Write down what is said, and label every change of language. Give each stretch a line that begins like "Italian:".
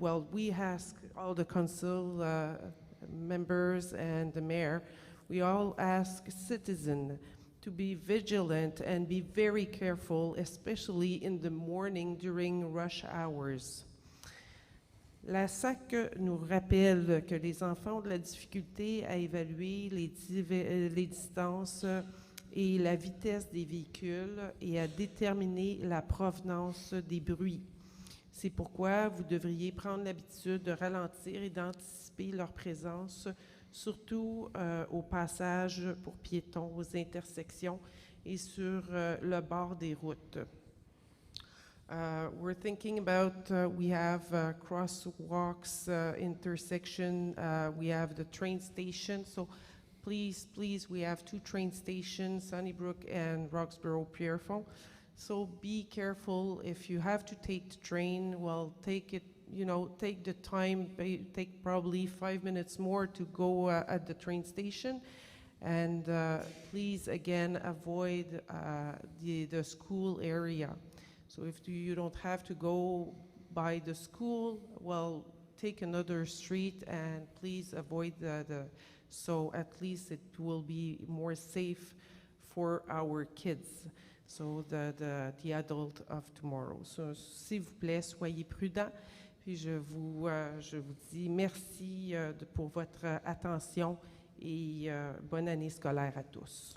English: We ask all the council members and the mayor, we all ask citizens to be vigilant and be very careful, especially in the morning during rush hours.
French: La SAC nous rappelle que les enfants ont de la difficulté à évaluer les distances et la vitesse des véhicules et à déterminer la provenance des bruits. C'est pourquoi vous devriez prendre l'habitude de ralentir et d'anticiper leur présence, surtout au passage pour piétons, aux intersections et sur le bord des routes.
English: We're thinking about, we have crosswalks, intersection, we have the train station. So please, we have 2 train stations, Sunnybrook and Roxborough Pierrefonds. So be careful if you have to take the train, well, take it, take the time, take probably 5 minutes more to go at the train station. And please, again, avoid the school area. So if you don't have to go by the school, well, take another street and please avoid so at least it will be more safe for our kids, so the adult of tomorrow.
French: So, s'il vous plaît, soyez prudents. Puis je vous dis merci pour votre attention et bonne année scolaire à tous.